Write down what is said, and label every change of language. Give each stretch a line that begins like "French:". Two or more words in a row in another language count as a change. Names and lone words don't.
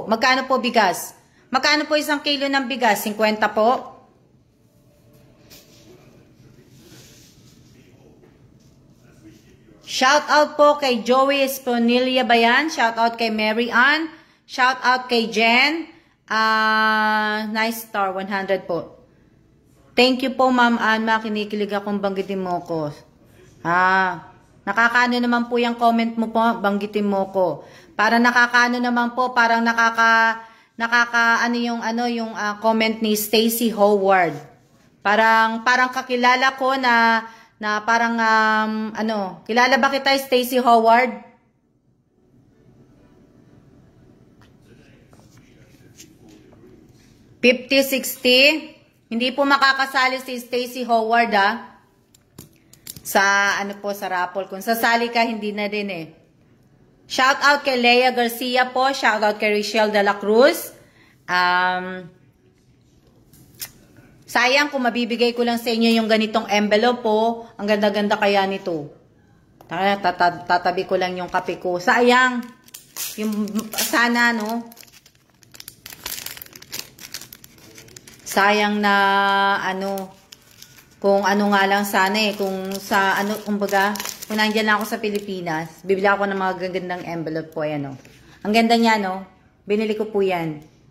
Filipino: Magkano po bigas? Magkano po 1 kilo ng bigas? 50 po?
English: Shout out
Filipino: po kay Joey Esponilia ba yan?
English: Shout out
Filipino: kay Mary Ann.
English: Shout out
Filipino: kay Jen.
English: Nice star, 100 po. Thank you po, Ma'am Anma.
Filipino: Kinikilig akong banggitin mo ko. Nakakaano naman po yung comment mo po, banggitin mo ko. Para nakakaano naman po, parang ano yung comment ni Stacy Howard. Parang kakilala ko na parang kilala ba kita, Stacy Howard? $50-60. Hindi po makakasali si Stacy Howard sa sa raffle. Kung sasali ka, hindi na din eh.
English: Shout out
Filipino: kay Lea Garcia po.
English: Shout out
Filipino: kay Richelle de la Cruz. Sayang kung mabibigay ko lang sa inyo yung ganitong envelope po. Ang ganda-ganda kaya nito. Tatabi ko lang yung kape ko. Sayang. Yung sana sayang na kung nga lang sana kung sa kumbaga, kung nandiyan lang ako sa Pilipinas, bibili ako ng mga gagandang envelope po, ayan Ang ganda niya, binili ko po yan.